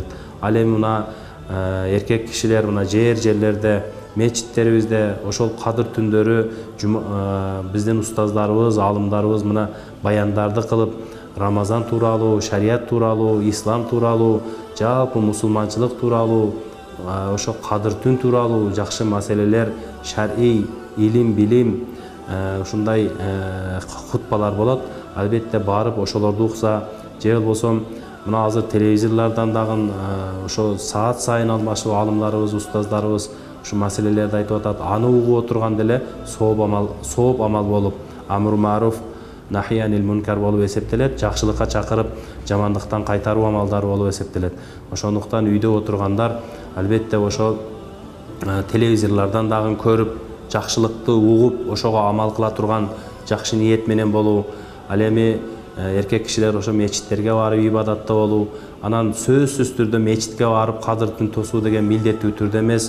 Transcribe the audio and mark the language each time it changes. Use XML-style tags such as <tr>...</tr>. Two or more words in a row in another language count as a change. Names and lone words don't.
<ky>Ал эми мына эркек кишилер мына жерлерде, мечиттерибизде ошол Кадыр түндөрү биздин устаздарыбыз, аалымдарыбыз мына баяндарды кылып, Рамазан тууралуу, шарият тууралуу, ислам тууралуу, жалпы мусулманчылык тууралуу, ошо Кадыр түн тууралуу жакшы маселелер, шар'ий, илим, билим, ушундай хутбалар болот. Албетте барып ошолорду укса, же болбосо мына азыр телевизорлордон дагы ошо саат сайын алмашып аалымдарыбыз, устаздарыбыз ушу маселелерди айтып атат. Аны угуп отурганда эле сооп амал болуп,</ky> <ar>أمر معروف نهي عن المنكر</ar> <ky>болуп эсептелет. Жакшылыкка чакырып, жамандыктан кайтаруу амалдары болуп эсептелет. Ошондуктан үйдө отургандар албетте ошо телевизорлордон дагы көрүп, жакшылыкты угуп, ошого амал кыла турган жакшы ниет менен болуу. Ал эми эркек кишилер ошо мечиттерге барып ибадатта болуу, анан сөзсүз түрдө мечитке барып Кадыр түн тосуу деген милдеттүү түрдө эмес.</ky>